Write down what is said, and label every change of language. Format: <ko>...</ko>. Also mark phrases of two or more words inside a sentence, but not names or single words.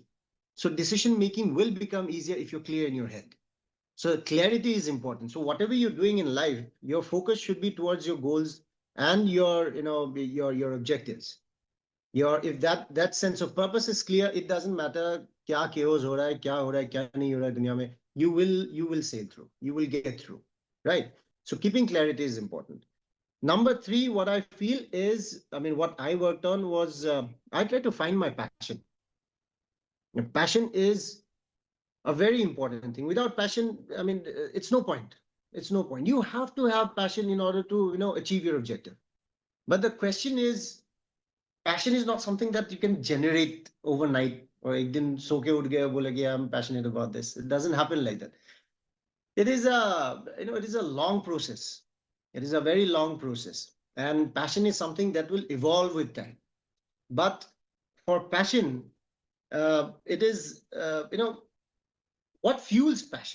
<en>So decision making will become easier if you're clear in your head. So clarity is important. So whatever you're doing in life, your focus should be towards your goals and your objectives. If that sense of purpose is clear, it doesn't matter</en> <hi>क्या chaos हो रहा है, क्या हो रहा है, क्या नहीं हो रहा है दुनिया में.</hi> <en>You will sail through. You will get through, right? So keeping clarity is important. Number three, what I feel is, what I worked on was I tried to find my passion. Passion is a very important thing. Without passion, it's no point. It's no point. You have to have passion in order to achieve your objective. But the question is, passion is not something that you can generate overnight or</en> <hi>एक दिन सो के उठ गया बोला</hi> <en>I'm passionate about this. It doesn't happen like that. It is a long process. It is a very long process, and passion is something that will evolve with time. But for passion, it is what fuels passion.</en>